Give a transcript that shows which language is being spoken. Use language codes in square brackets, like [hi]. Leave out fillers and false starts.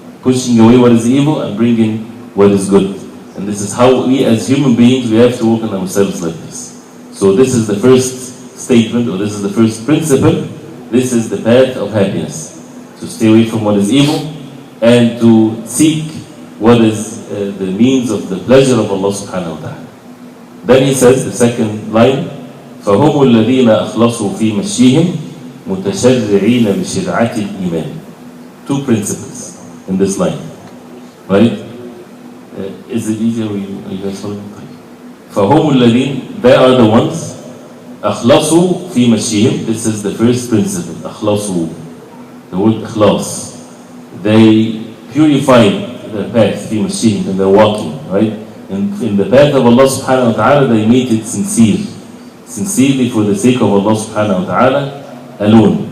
[en] Pushing away what is evil and bringing what is good. And this is how we as human beings, we have to work on ourselves like this. So this is the first statement, or this is the first principle. This is the path of happiness. To stay away from what is evil and to seek what is the means of the pleasure of Allah subhanahu wa ta'ala. Then he says, the second line, [ar] فَهُمُ الَّذِينَ أَخْلَصُوا فِي مَشْيِهِمْ مُتَشَرِّعِينَ بِشِرْعَةِ الْإِيمَانِ. [en] Two principles in this line. Right? Is it easier? Are you guys following? [ar] فَهُمُ الَّذِينَ, [en] they are the ones, [ar] أَخْلَصُوا فِي مَشْيِهِمْ. [en] This is the first principle. [ar] أَخْلَصُوا. [en] The word إخلاص. They purified their path, [ar] فِي مَشْيِهِمْ, [en] in their walking. Right? In the path of Allah subhanahu wa ta'ala, they made it sincerely for the sake of Allah subhanahu wa ta'ala alone.